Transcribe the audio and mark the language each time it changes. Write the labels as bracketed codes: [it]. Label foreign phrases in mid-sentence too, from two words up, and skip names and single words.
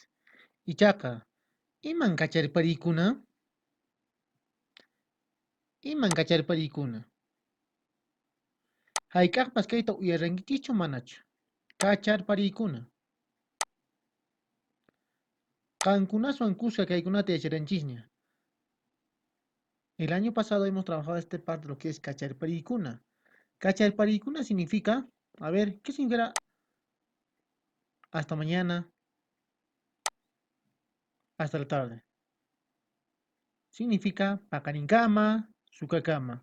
[qu] Ichaqa iman kacharparikuna? Iman kacharparikuna? Hayk'aqpas kayta uyarrankichu manachu? Kacharparikuna. Qankunaswan kuska kaykunata yacharanchikña. [es] El año pasado hemos trabajado este parte de lo que es cacharparikuna. Cacharparikuna significa, a ver, ¿qué significa hasta mañana, hasta la tarde? Significa [qu] paqarinkama, sukakama.